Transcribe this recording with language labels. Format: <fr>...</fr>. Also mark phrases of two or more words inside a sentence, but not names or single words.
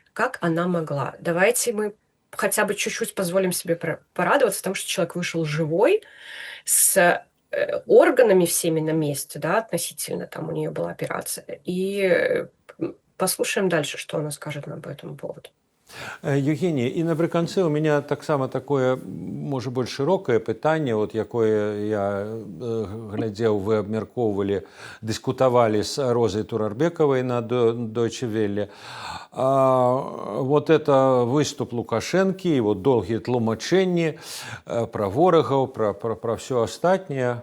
<ru>Как она могла? Давайте мы хотя бы чуть-чуть позволим себе порадоваться, потому что человек вышел живой, с органами всеми на месте, да, относительно, там у нее была операция. И послушаем дальше, что она скажет нам по этому поводу.</ru> <be>Евгенія, і напрыканцы</be> <ru>у меня</ru> <be>таксама такое, можа, больш шырокае пытанне, вот якое я глядзеў, вы абмяркоўвалі, дыскутавалі з Розай Турарбекавай на Deutsche Welle. Вот это выступ Лукашэнкі, і вот доўгія тлумачэнні пра ворагаў, пра ўсё астатняе.</be>